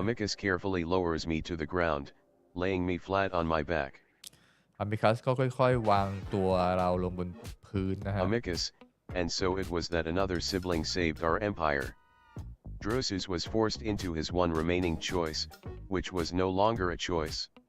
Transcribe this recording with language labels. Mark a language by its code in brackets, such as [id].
[en] Amicus carefully lowers me to the ground, laying me flat on my back. [th] Amicus ก็ค่อยๆวางตัวเราลงบนพื้นนะฮะ [en] Amicus, and so it was that another sibling saved our empire. Drusus was forced into his one remaining choice, which was no longer a choice.